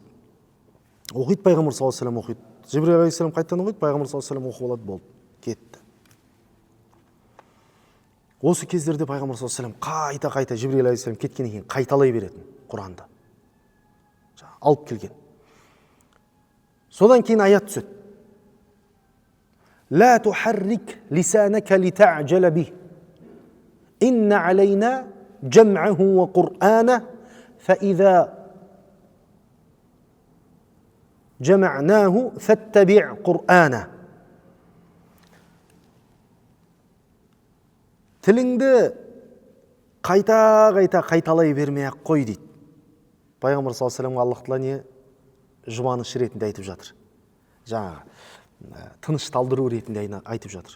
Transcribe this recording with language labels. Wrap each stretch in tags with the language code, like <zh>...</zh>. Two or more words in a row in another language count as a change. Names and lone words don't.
<kk>Оқиды пайғамбар</kk> <ar>صلى الله عليه وسلم</ar> <kk>оқиды. Жибрил алейхиссалам қайтадан оқиды, пайғамбар</kk> <ar>صلى الله عليه وسلم</ar> <kk>оқып алады, болды, кетті. Осы кездерде пайғамбар</kk> <ar>صلى الله عليه وسلم</ar> <kk>қайта Жибрил алейхиссалам кеткеннен кейін қайталай беретін Құранды. Алып келген. Содан кейін аят түседі.</kk> <ar>لا تحرك لسانك لتعجل به إن علينا جمعه وقرآنه فإذا جمعناه فاتبع قرآنه.</ar> <kk>Тіліңді қайталай бермей-ақ қой дейді. Пайғамбар</kk> <ar>صلى الله عليه وسلم</ar> <kk>Аллах тағала не жұбаныш ретінде айтып жатыр. Жаңағы тыныш талдыру ретінде айтып жатыр.</kk>